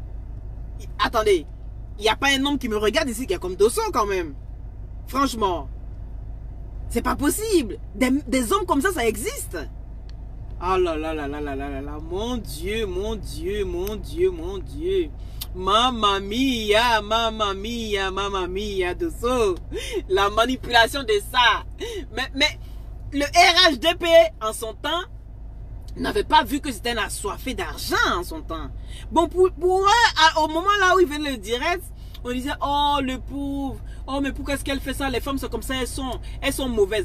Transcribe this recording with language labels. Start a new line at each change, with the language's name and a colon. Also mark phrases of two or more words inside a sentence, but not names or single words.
French: Attendez, il n'y a pas un homme qui me regarde ici qui est comme Dosso quand même. Franchement, c'est pas possible. Des hommes comme ça existe. Oh là là là là là là là là. Mon Dieu, mon Dieu, mon Dieu, mon Dieu.
Italian: Mamma mia, mamma mia, mamma mia,
French: de ça. La manipulation de ça. Mais le RHDP, en son temps, n'avait pas vu que c'était un assoiffé d'argent en son temps. Bon, pour eux, au moment là où ils venaient le direct, on disait, oh, le pauvre. Oh, mais pourquoi est-ce qu'elle fait ça? Les femmes sont comme ça, elles sont mauvaises.